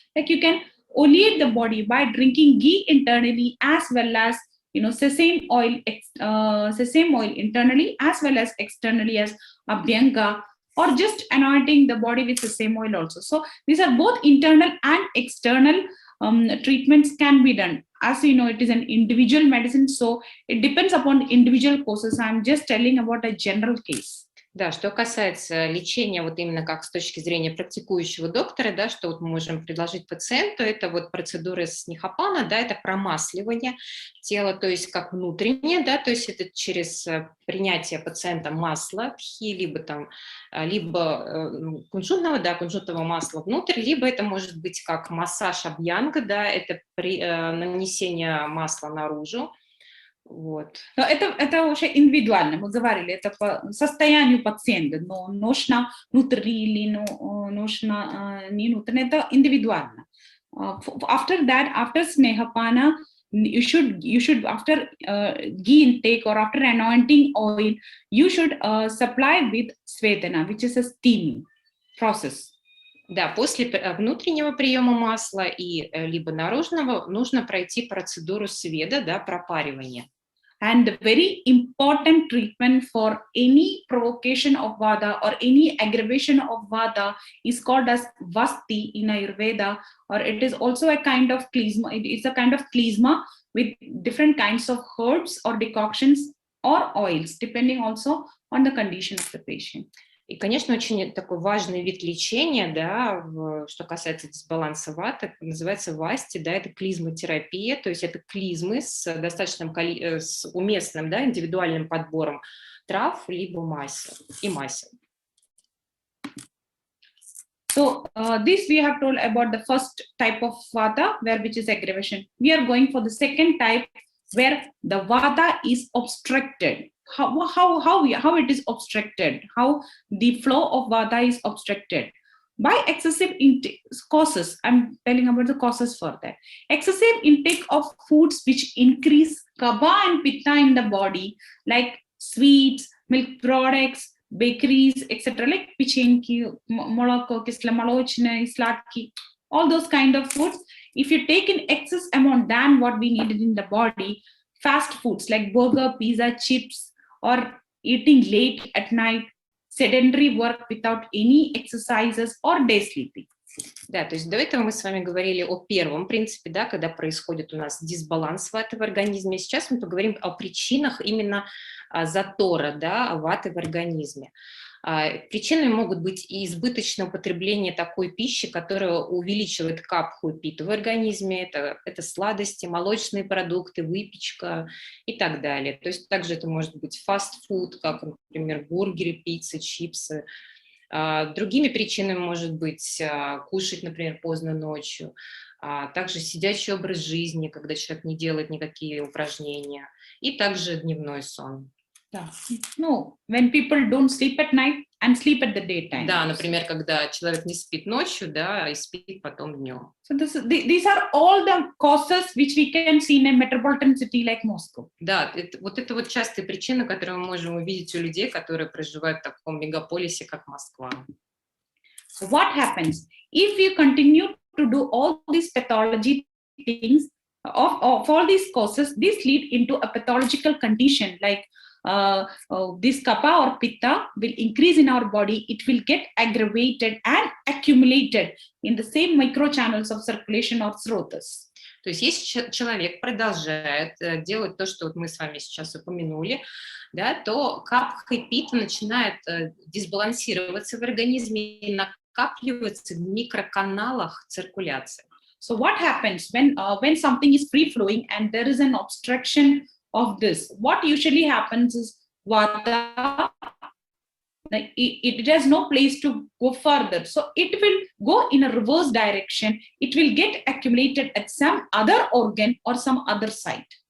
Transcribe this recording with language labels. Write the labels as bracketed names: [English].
[English] Like you can oleate the body by drinking ghee internally as well as sesame oil internally as well as externally as abhyanga, or just anointing the body with sesame oil also. So these are both internal and external treatments can be done. As you know, it is an individual medicine, so it depends upon individual courses. I'm just telling about a general case. [Russian] Да, что касается лечения, вот именно как с точки зрения практикующего доктора, да, что вот мы можем предложить пациенту, это вот процедуры снехапана, да, это промасливание тела, то есть как внутреннее, да, то есть это через принятие пациента масла, тхи, либо кунжутного масла внутрь, либо это может быть как массаж абьянга, да, это нанесение масла наружу. Вот. Но это уже индивидуально, мы говорили, это по состоянию пациента, но нужно внутри или нужно не внутри, это индивидуально. [English] After that, after snehapana, you should after ghee intake or after anointing oil, you should supply with svedana, which is a steaming process. [Russian] Да, после внутреннего приема масла и либо наружного нужно пройти процедуру сведа, да, пропаривания. [English] And the very important treatment for any provocation of vata or any aggravation of vata is called as vasti in Ayurveda, or it is also a kind of klizma. It is a kind of klizma with different kinds of herbs or decoctions or oils, depending also on the condition of the patient. [Russian] И, конечно, очень такой важный вид лечения, да, что касается дисбаланса ваты, называется васти, да, это клизмотерапия, то есть это клизмы с достаточным, с уместным, да, индивидуальным подбором трав, либо масел и масел. [English] So this we have told about the first type of vata, which is aggravation. We are going for the second type, where the vata is obstructed. How it is obstructed, how the flow of vata is obstructed by excessive intake causes. I'm telling about the causes for that. Excessive intake of foods which increase kapha and pitta in the body, like sweets, milk products, bakeries, etc., like [Russian] pichenki, moloko, kisla malochna, slatki, [English] all those kind of foods. If you take in excess amount than what we needed in the body, fast foods like burger, pizza, chips, or eating late at night, sedentary work without any exercises or day sleeping. [Russian] Да, то есть до этого мы с вами говорили о первом принципе, да, когда происходит у нас дисбаланс ваты в организме. Сейчас мы поговорим о причинах именно затора, да, ваты в организме. Причинами могут быть и избыточное употребление такой пищи, которая увеличивает капху и питу в организме, это сладости, молочные продукты, выпечка и так далее. То есть также это может быть фастфуд, как, например, бургеры, пиццы, чипсы. Другими причинами может быть кушать, например, поздно ночью, также сидячий образ жизни, когда человек не делает никакие упражнения, и также дневной сон. [English] Yeah. No, when people don't sleep at night and sleep at the daytime. [Russian] Да, например, когда человек не спит ночью, да, и спит потом днем. [English] So these are all the causes which we can see in a metropolitan city like Moscow. [Russian] Да, это вот частые причины, которые мы можем увидеть у людей, которые проживают в таком мегаполисе, как Москва. [English] What happens if you continue to do all these pathology things of all these causes? This lead into a pathological condition like this kapha or pitta will increase in our body. It will get aggravated and accumulated in the same micro channels of circulation or srotas. [Russian] То есть если человек продолжает делать то, что вот мы с вами сейчас упомянули, да, то капха и пита начинает дисбалансироваться в организме и накапливаться в микроканалах циркуляции. [English] So what happens when something is free flowing and there is an obstruction of this? What usually happens is Vata, it has no place to go further. So it will go in a reverse direction. It will get accumulated at some other organ or some other site.